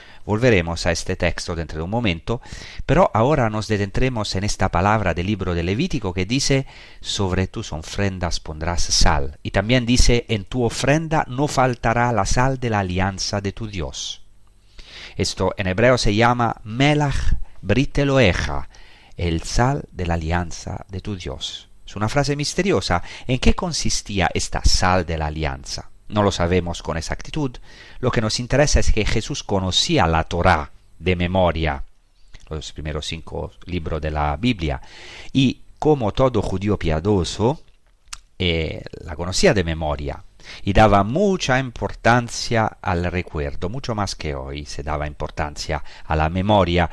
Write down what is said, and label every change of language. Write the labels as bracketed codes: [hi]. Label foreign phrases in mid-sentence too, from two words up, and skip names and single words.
[es] Volveremos a este texto dentro de un momento, pero ahora nos detendremos en esta palabra del libro de Levítico que dice, sobre tus ofrendas pondrás sal. Y también dice, en tu ofrenda no faltará la sal de la alianza de tu Dios. Esto en hebreo se llama [he] מלח ברית אלוהיך, [es] el sal de la alianza de tu Dios. Es una frase misteriosa. ¿En qué consistía esta sal de la alianza? No lo sabemos con exactitud. Lo que nos interesa es que Jesús conocía la Torá. de memoria, los primeros 5 libros de la Biblia, y como todo judío piadoso, la conocía de memoria y daba mucha importancia al recuerdo, mucho más que hoy se daba importancia a la memoria.